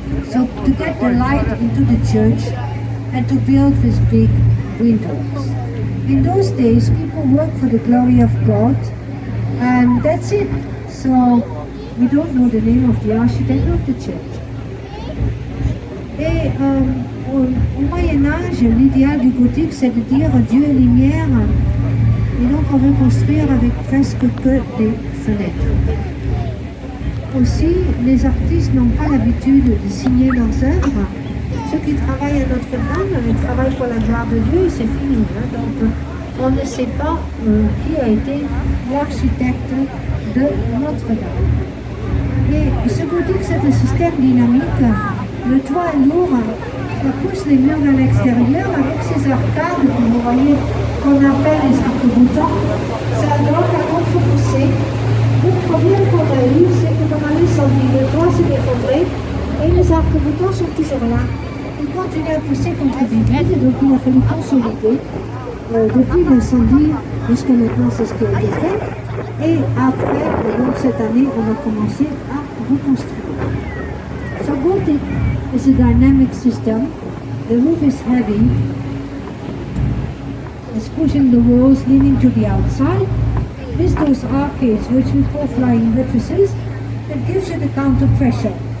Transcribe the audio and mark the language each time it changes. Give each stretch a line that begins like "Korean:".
English: So to get the light into the church and to build with big windows. In those days, people worked for the glory of God, and that's it. So we don't know the name of the architect of the church.
French: Et au Moyen-Âge, l'idéal du gothique, c'est de dire Dieu est lumière, et donc on veut construire avec presque que des fenêtres. Aussi, les artistes n'ont pas l'habitude de signer leurs œuvres. Ceux qui travaillent à Notre-Dame, ils travaillent pour la gloire de Dieu et c'est fini. Donc on ne sait pas qui a été l'architecte de Notre-Dame. Et ce gothique, c'est un système dynamique. Le toit est lourd, ça pousse les murs vers l'extérieur avec ces arcades que vous voyez qu'on appelle les arcs-boutants. Ça donc à contre-pousser. Le problème qu'on a eu, c'est que pendant l'incendie, le toit s'est effondré et les arcs-boutants sont toujours là. Ils continuent à pousser contre des vides, donc il a fallu consolider depuis l'incendie jusqu'à maintenant, c'est ce qui a été fait. Et après, donc cette année, on a commencé à reconstruire.
English: So Gothic is a dynamic system. The roof is heavy. It's pushing the walls leaning to the outside. With those arcades, which we call flying buttresses, it gives you the counter pressure.